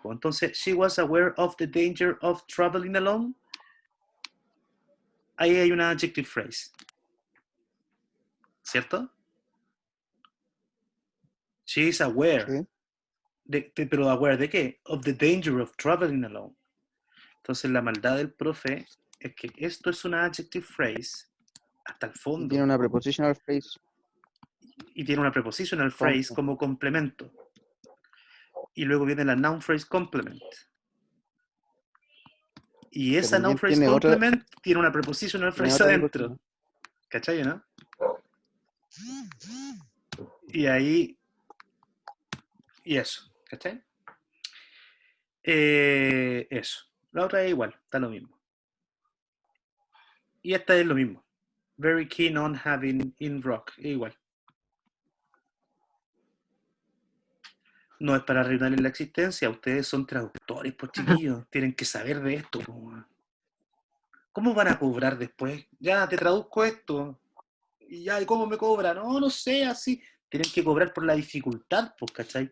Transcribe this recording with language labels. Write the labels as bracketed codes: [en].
[en] Entonces, she was aware of the danger of traveling alone. [es] Ahí hay una adjective phrase. ¿Cierto? [en] She is aware. [es] Sí. Pero aware de qué? [en] Of the danger of traveling alone. [es] Entonces, la maldad del profe es que esto es una adjective phrase hasta el Y fondo. tiene una prepositional phrase. Y tiene una prepositional phrase como complemento. Y luego viene la noun phrase complement. Y esa noun phrase tiene complement tiene una prepositional phrase adentro. ¿no? ¿Cachai, no? Y ahí... Y eso. ¿Cachai? Eso. La otra es igual. Está lo mismo. Y esta es lo mismo. [en] Very keen on having in rock. [es] Igual. No es para arruinarles la existencia. Ustedes son traductores, pues chiquillos. Tienen que saber de esto. ¿Cómo van a cobrar después? Ya, te traduzco esto. Y ya, ¿y cómo me cobran? No sé, así. Tienen que cobrar por la dificultad, pues, ¿cachai?